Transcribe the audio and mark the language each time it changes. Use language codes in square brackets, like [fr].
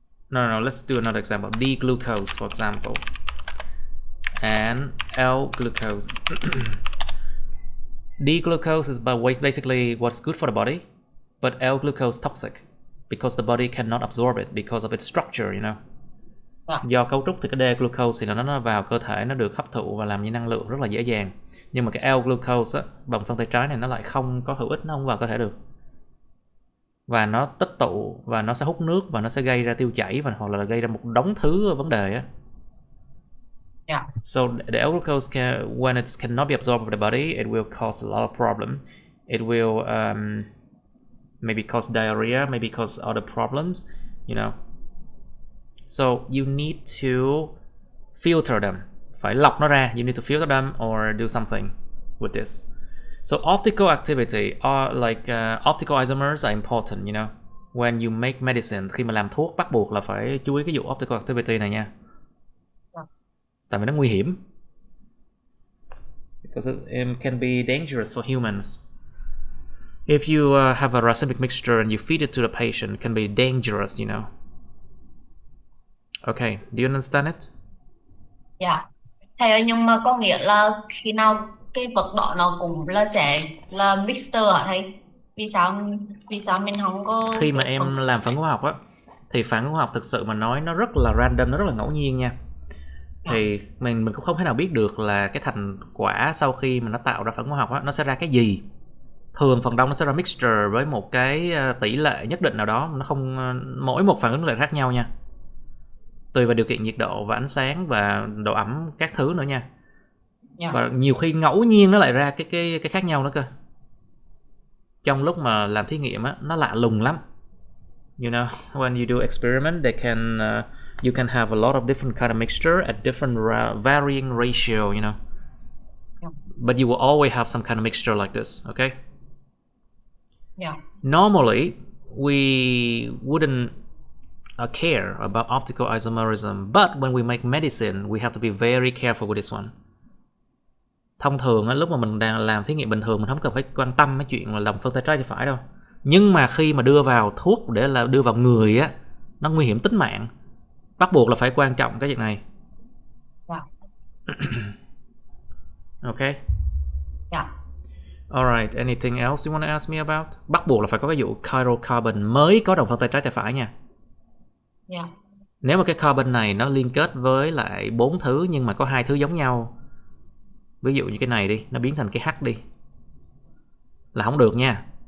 [en] No, let's do another example. D-glucose, for example, and L-glucose. D-glucose is basically what's good for the body, but L-glucose toxic because the body cannot absorb it because of its structure, you know. [vi] Do cấu trúc thì cái D-glucose thì nó vào cơ thể, nó được hấp thụ và làm như năng lượng rất là dễ dàng. Nhưng mà cái L-glucose á, đồng phân tay trái này nó lại không có hữu ích, nó không vào cơ thể được. Và nó tích tụ và nó sẽ hút nước và nó sẽ gây ra tiêu chảy và hoặc là gây ra một đống thứ vấn đề á. [en] Yeah. So the L-glucose when it cannot be absorbed by the body, it will cause a lot of problem. It will maybe cause diarrhea, maybe cause other problems, you know. So you need to filter them. [vi] Phải lọc nó ra. [en] You need to filter them or do something with this. So optical activity are like optical isomers are important, you know. When you make medicine, khi mà làm thuốc bắt buộc là phải chú ý cái vụ optical activity này nha. Tại vì nó nguy hiểm. Because it can be dangerous for humans. If you have a racemic mixture and you feed it to the patient, it can be dangerous, you know. Okay, do you understand it? Yeah. [vi] Thầy ơi, nhưng mà có nghĩa là khi nào cái vật đó nó cũng là sẽ là mixture hả thầy? Vì sao mình không có... Khi mà em làm phản ứng hóa học á, thì phản ứng hóa học thực sự mà nói nó rất là random, nó rất là ngẫu nhiên nha. Thì mình cũng không thể nào biết được là cái thành quả sau khi mà nó tạo ra phản ứng hóa học á, nó sẽ ra cái gì. thường phần đông nó sẽ ra mixture với một cái tỷ lệ nhất định nào đó, nó không mỗi một phản ứng lại khác nhau nha, tùy vào điều kiện nhiệt độ và ánh sáng và độ ẩm các thứ nữa nha. Và nhiều khi ngẫu nhiên nó lại ra cái khác nhau nữa cơ. Trong lúc mà làm thí nghiệm á, nó lạ lùng lắm. [en] You know, when you do experiment, they can you can have a lot of different kind of mixture at different varying ratio, you know. But you will always have some kind of mixture like this, okay? Yeah. Normally, we wouldn't care about optical isomerism, but when we make medicine, we have to be very careful with this one. [vi] Thông thường lúc mà mình đang làm thí nghiệm bình thường mình không cần phải quan tâm cái chuyện là làm phân tay trái tay phải đâu. Nhưng mà khi mà đưa vào thuốc để là đưa vào người á, nó nguy hiểm tính mạng. Bắt buộc là phải quan trọng cái việc này. [en] Yeah. Okay. Yeah. Alright, anything else you want to ask me about? [vi] Bắt buộc là phải có cái vụ chiral carbon mới có đồng phân tay trái tay phải nha. Yeah. Nếu mà cái carbon này nó liên kết với lại 4 thứ nhưng mà có 2 thứ giống nhau, ví dụ như cái này đi, nó biến thành cái H đi, là không được nha.